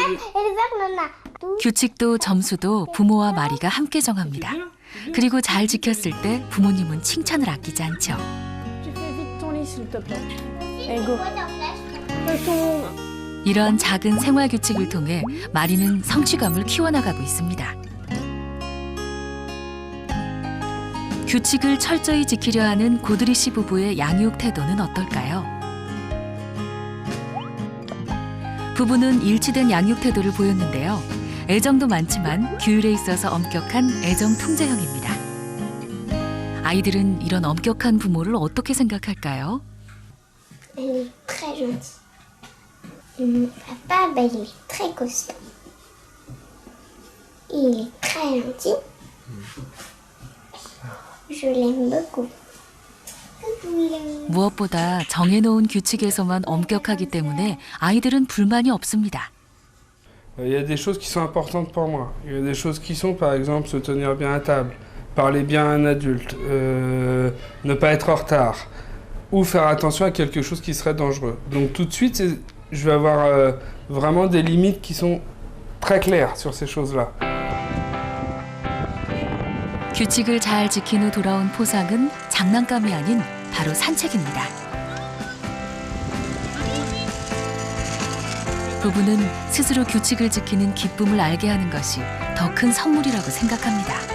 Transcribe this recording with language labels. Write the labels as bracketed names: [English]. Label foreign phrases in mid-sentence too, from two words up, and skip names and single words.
[French] Et les verts, on a 12. [Korean] 규칙도 점수도 부모와 마리가 함께 정합니다. 그리고 잘 지켰을 때 부모님은 칭찬을 아끼지 않죠. [French] Tu fais vite ton lit s'il te plaît. Et go. Ton... [Korean] 이런 작은 생활 규칙을 통해 마리는 성취감을 키워나가고 있습니다. 규칙을 철저히 지키려 하는 고드리 씨 부부의 양육 태도는 어떨까요? 부부는 일치된 양육 태도를 보였는데요. 애정도 많지만 규율에 있어서 엄격한 애정 통제형입니다. 아이들은 이런 엄격한 부모를 어떻게 생각할까요? [French] Elle est très gentille. Mon papa, ben, il est très costaud. Il est très gentil. Je l'aime beaucoup. [Korean] 무엇보다 정해놓은 규칙에서만 엄격하기 때문에 아이들은 불만이 없습니다. [French] Il y a des choses qui sont importantes pour moi. Il y a des choses qui sont, par exemple, se tenir bien à table, parler bien à un adulte, ne pas être en retard, ou faire attention à quelque chose qui serait dangereux. Donc tout de suite, je vais avoir vraiment des limites qui sont très claires sur ces choses-là. [Korean] 규칙을 잘 지킨 후 돌아온 포상은 장난감이 아닌 바로 산책입니다. 부부는 스스로 규칙을 지키는 기쁨을 알게 하는 것이 더 큰 선물이라고 생각합니다.